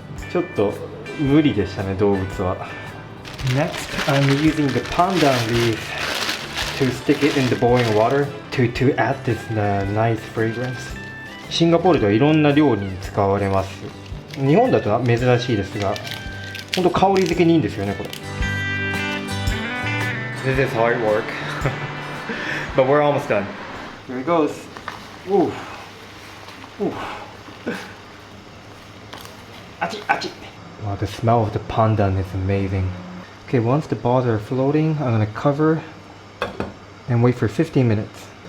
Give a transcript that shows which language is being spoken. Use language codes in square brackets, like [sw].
[ja] ちょっと無理でしたね、動物は。 [en] Next, I'm using the pandan leaf to stick it in the boiling water to add this nice fragrance. [ja] シンガポールではいろんな料理に使われます。日本だと珍しいですが、本当香り付けにいいんですよね、これ。 [en] This is hard work, but we're almost done. Here it goes. Ooh. Ooh. [ja] Achi, achi. [en] Wow, the smell of the pandan is amazing. Okay, once the balls are floating, I'm gonna cover and wait for 15 minutes.